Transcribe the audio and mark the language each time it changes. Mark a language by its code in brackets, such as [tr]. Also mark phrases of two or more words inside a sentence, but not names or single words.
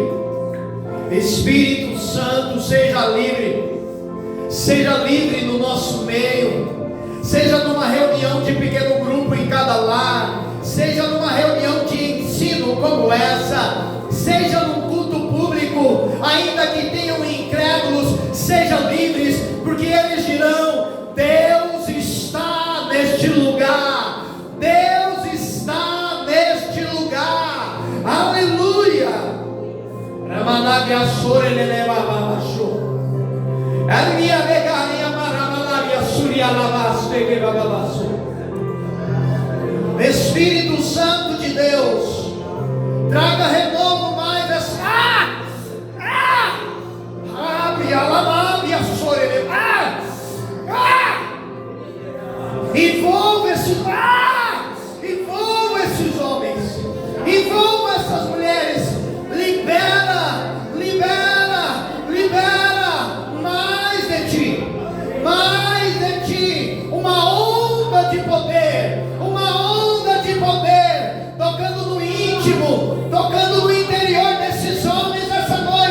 [pt] Espírito Santo, seja livre no nosso meio, seja numa reunião de pequeno grupo em cada lar, seja numa reunião de ensino como essa, seja num culto público, ainda que tenham incrédulos, sejam livres, porque eles dirão: Deus está neste lugar, Deus está neste lugar, aleluia. Ramanavia sore leleva babasho. Almia vegaria maramanavia suria lavaste que bababasso. Espírito Santo de Deus, traga renovo mais essa. Abre a lavavia sore leva. Envolva esses homens, envolva essas mulheres, libera mais de ti, uma onda de poder, tocando no íntimo, tocando no interior desses homens nessa